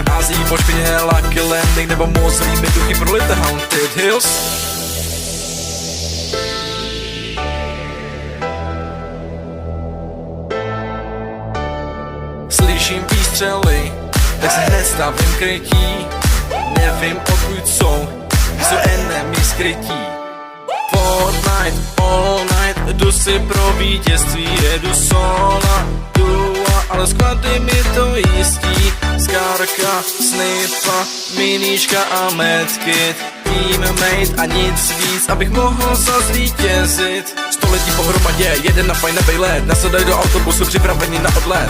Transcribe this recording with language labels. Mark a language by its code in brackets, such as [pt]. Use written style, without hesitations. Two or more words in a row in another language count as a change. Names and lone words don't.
[cs] Ází po špině, Lucky Landing, nebo mozlými duchy prolité Haunted Hills. Slyším výstřely, tak se hned stavím krytí. Nevím odkud jsou enemy skrytí. [en] Fortnite, all night, [cs] jdu si pro vítězství, jedu sola, duo, ale sklady mi to jistí. Skárka, sniffa, miníčka a medkit, teammate a nic víc, abych mohl zazvítězit. 100 lidí pohromadě, jeden na fajnovej let, nasedaj do autobusu připraveni na odlet.